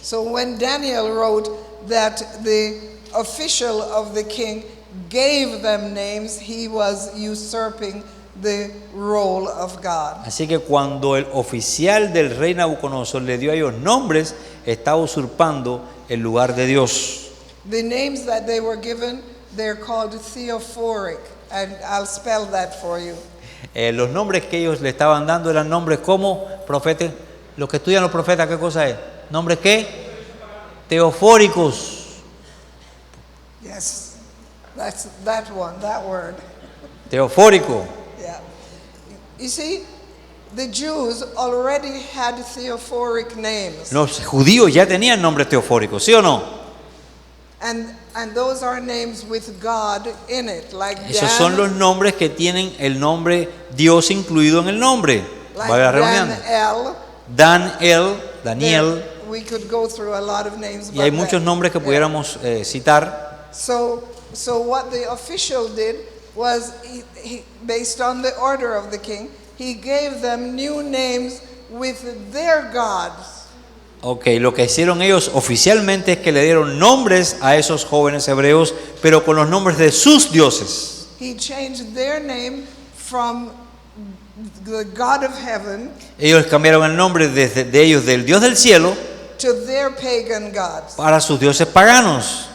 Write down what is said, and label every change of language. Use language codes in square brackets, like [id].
[en] So when Daniel wrote that the official of the king gave them names, he was usurping the role of God. [es] Así que cuando el oficial del rey Nabucodonosor le dio a ellos nombres, estaba usurpando el lugar de Dios. [en] The names that they were given, they're called theophoric, and I'll spell that for you. [es] Los nombres que ellos le estaban dando eran nombres como profetas. Los que estudian los profetas, ¿qué cosa es? ¿Nombres qué? Teofóricos. [en] Yes, that's that one, that word. [es] Teofórico. [en] Yeah. You see, the Jews already had theophoric names. [es] Los judíos ya tenían nombres teofóricos, ¿sí o no? [en] And those are names with God in it, like [es] Esos son los nombres que tienen el nombre Dios incluido en el nombre. [en] like [es] Vale la redundancia. Daniel. [en] We could go through a lot of names. [es] Y hay [en] but [es] muchos nombres que pudiéramos citar. [en] So what the official did was, he, based on the order of the king, he gave them new names with their gods. [es] Ok, lo que hicieron ellos oficialmente es que le dieron nombres a esos jóvenes hebreos, pero con los nombres de sus dioses. [en] He changed their name from the God of heaven [es] Ellos cambiaron el nombre de ellos del Dios del cielo [en] to their pagan gods. [es] para sus dioses paganos.